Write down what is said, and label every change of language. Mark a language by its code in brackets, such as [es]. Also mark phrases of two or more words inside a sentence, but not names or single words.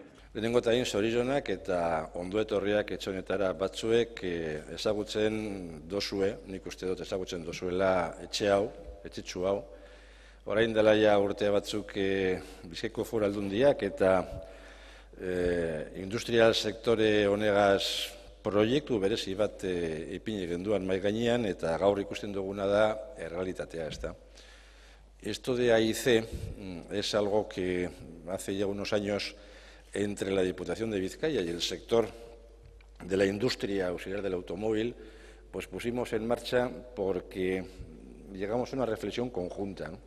[eu] Lehenengotain zorionak eta ondo etorriak etxe honetara batzuek ezagutzen dozue, nik uste dut ezagutzen dozuela etxe hau, etxetxu hau. Orain dela ja urte batzuk Bizkaiko Foru Aldundiak eta industrial sektore honegaz proiektu berezi bat ipini genduan mahai gainean eta gaur ikusten duguna da errealitatea, ezta. [es] Esto de AIC es algo que hace ya unos años entre la Diputación de Vizcaya y el sector de la industria auxiliar del automóvil, pues pusimos en marcha porque llegamos a una reflexión conjunta, ¿no?